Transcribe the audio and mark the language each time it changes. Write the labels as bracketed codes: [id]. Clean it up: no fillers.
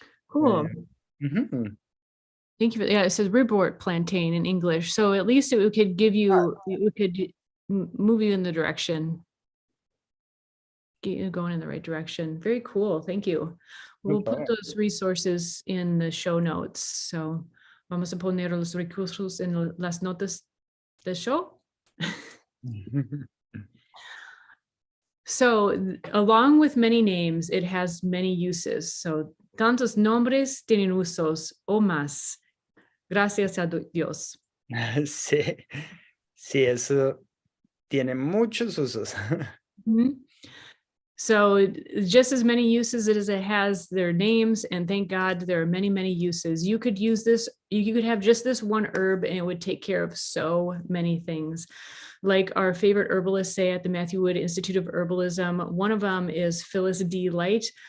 [en] Cool. Thank you. It says ribwort plantain in English. So at least it could give you, it could move you in the direction, get you going in the right direction. Very cool. Thank you. We'll put those resources in the show notes. [es] So vamos a poner los recursos en las notas del show. [en] So along with many names, it has many uses. [es] So tantos nombres tienen usos o más. Gracias a Dios. Sí, eso tiene muchos usos. [en] So just as many uses as it has their names, and thank God there are many, many uses. You could use this, you could have just this one herb and it would take care of so many things. Like our favorite herbalists say at the Matthew Wood Institute of Herbalism, one of them is Phyllis D. Light.